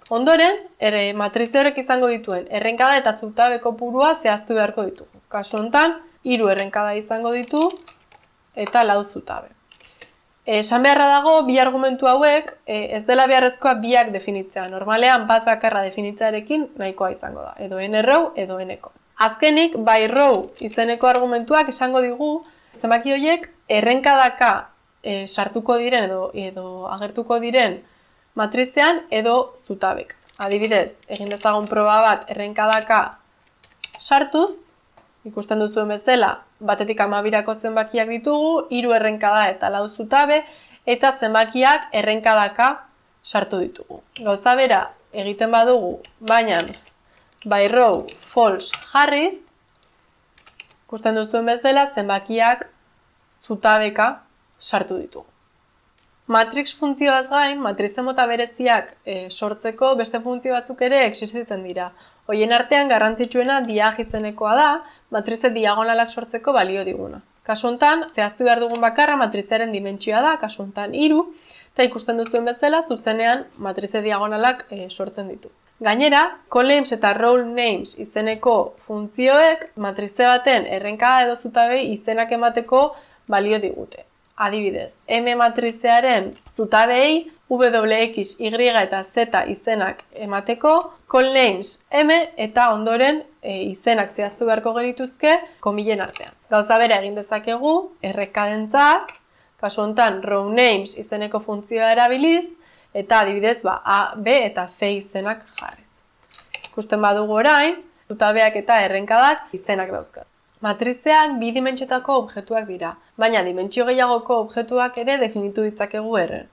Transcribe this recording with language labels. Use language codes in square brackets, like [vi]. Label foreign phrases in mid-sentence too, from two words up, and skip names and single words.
[eu] Ondoren, matrize horrek izango dituen errenkada eta zutabe kopurua zehaztu beharko ditugu. Kasu hontan, 3 errenkada izango ditu eta 4 zutabe. Esan beharra dago, bi argumentu hauek ez dela beharrezkoa biak definitzea. Normalean bat bakarra definitzearekin nahikoa izango da, edo n-row edo n-ko. Azkenik, [en] by row [eu] izeneko argumentuak esango digu zenbaki horiek errenkadaka sartuko diren edo agertuko diren matrizean edo zutabek. Adibidez, egin dezagun proba bat errenkadaka sartuz, ikusten duzuen bezala, batetik 12rako zenbakiak ditugu, 3 errenkada eta 4 zutabe, eta zenbakiak errenkadaka sartu ditugu. Gauza bera egiten badugu, baina [en] by row false [eu] jarriz, ikusten duzuen bezala, zenbakiak zutabeka sartu ditugu. Matrix funtzioaz gain, matrize mota bereziak sortzeko beste funtzio batzuk ere existitzen dira. Horien artean garrantzitsuena diag izenekoa da, matrize diagonalak sortzeko balio diguna. Kasu hontan, zehaztu behar dugun bakarra matrizearen dimentsioa da, kasu hontan 3, eta ikusten duzuen bezala, zuzenean matrize diagonalak sortzen ditu. Gainera, colnames eta [en] row names [eu] izeneko funtzioek matrize baten errenkada edo zutabei izenak emateko balio digute. Adibidez, M matrizearen zutabei WX, Y eta Z izenak emateko, colnames M eta ondoren izenak zehaztu beharko genituzke komilen artean. Gauza bera egin dezakegu, errekadentzat, kasu hontan [en] row names [eu] izeneko funtzioa erabiliz, eta adibidez A, B eta C izenak jarriz. Ikusten badugu orain, zutabeak eta errenkadak izenak dauzkat. Matrizeak bi dimentsiotako objektuak dira, baina dimentsio gehiagoko objektuak ere definitu ditzakegu erren.